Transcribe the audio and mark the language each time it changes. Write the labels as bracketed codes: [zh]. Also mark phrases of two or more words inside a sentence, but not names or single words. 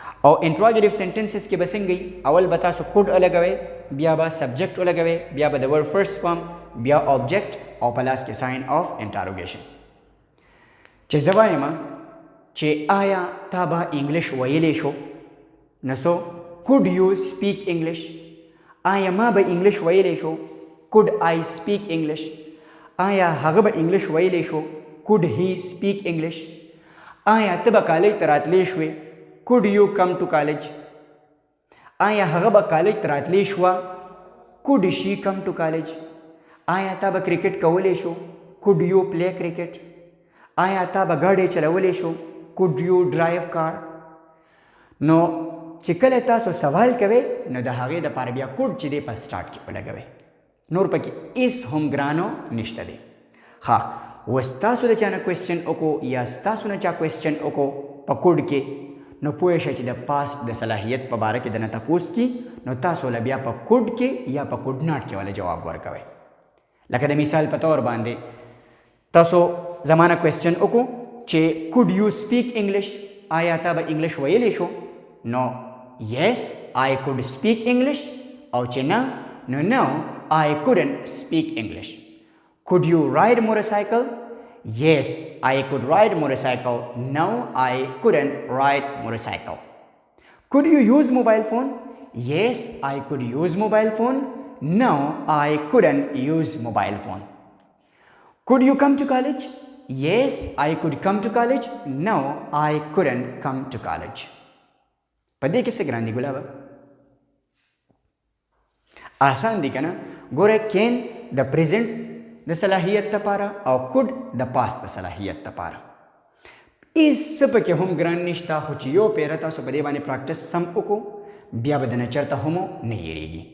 [ps] او [en] interrogative sentences [ps] کې به څنګه اول به تاسو کوډ ولګوئ، بیا به سبجیکټ ولګوئ، بیا به د [en] word first form, [ps] بیا آبجیکټ او په لاس کې [en] sign of interrogation. [ps] چې زه وایم چې آیا تا به انګلیش ویلی شو، نو سو [en] could you speak English؟ [ps] آیا ما به انګلیش ویلی شو، [en] could I speak English؟ [ps] آیا هغه به انګلیش ویلی شو، [en] could he speak English؟ [ps] آیا ته به کالج ته راتلی شوې، [en] could you come to college؟ [ps] آیا هغه به کالج ته راتلی شوه، [en] could she come to college؟ [ps] آیا تا به کرکټ کولی شو، [en] could you play cricket؟ [ps] آیا تا به ګاډی چلولی شو، [en] could you drive car؟ [ps] نو چې کله تاسو سوال کوئ نو د هغې دپاره بیا کوډ چې دی په سټارټ کې ولګوئ، نور پکې هېڅ هم ګرانو نشته دی. ښه اوس تاسو د چا نه کوېسچن وکړو یا ستاسو نه چا کوېسچن وکړو په کوډ کې، نو پوه شئ چې د پاست د صلاحیت په باره کې د نه تپوس کی، نو تاسو له بیا په کوډ کې یا په [en] could not [ps] کې ولا جواب ورکوئ. لکه د مثال په طور باندې تاسو زما نه کوېسچن وکړو چې [en] could you speak English؟ [ps] آیا تا به انګلیش ویلی شو؟ نو [en] yes I could speak English، [ps] او چې نه نو [en] no I couldn't speak English. Could you ride motorcycle؟ Yes I could ride motorcycle، no I couldn't ride motorcycle. Could you use mobile phone؟ Yes I could use mobile phone، no I couldn't use mobile phone. Could you come to college؟ Yes I could come to college، no I couldn't come to college. [ps] په دې کې څه ګران دي ګلابه؟ آسان دي که نه؟ ګوره کین د پریزنټ د صلاحیت دپاره او کوډ د پاست د صلاحیت دپاره هېڅ څه پکې هم ګران نشته، خو چې یو پیره تاسو په دې باندې پراکټس سم وکړو بیا به د نه چېرته هم نه هېرېږي.